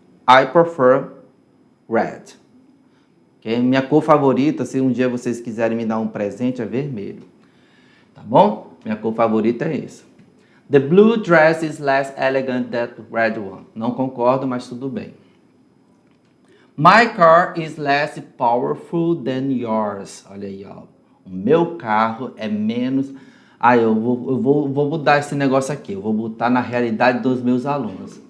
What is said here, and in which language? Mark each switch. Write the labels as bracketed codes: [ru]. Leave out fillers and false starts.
[en] I prefer red. Okay? [pt] Minha cor favorita, se um dia vocês quiserem me dar um presente, é vermelho. Tá bom? Minha cor favorita é essa. [en] The blue dress is less elegant than the red one. [pt] Não concordo, mas tudo bem. [en] My car is less powerful than yours. [pt] Olha aí, ó. O meu carro é menos... eu vou mudar esse negócio aqui. Eu vou botar na realidade dos meus alunos.